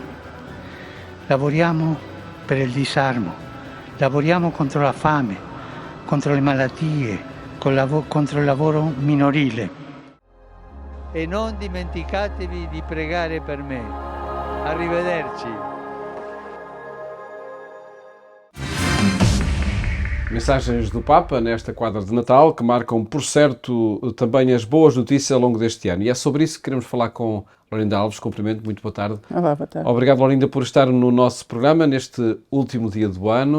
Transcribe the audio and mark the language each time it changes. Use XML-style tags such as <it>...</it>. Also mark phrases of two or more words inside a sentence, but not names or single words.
<it>Lavoriamo per il disarmo, lavoriamo contro la fame, contro le malattie, contro il lavoro minorile. E non dimenticatevi di pregare per me. Arrivederci.</it> <pt>Mensagens do Papa nesta quadra de Natal que marcam, por certo, também as boas notícias ao longo deste ano. E é sobre isso que queremos falar com Laurinda Alves. Cumprimento, muito boa tarde. Olá, boa tarde. Obrigado, Laurinda, por estar no nosso programa neste último dia do ano.</pt>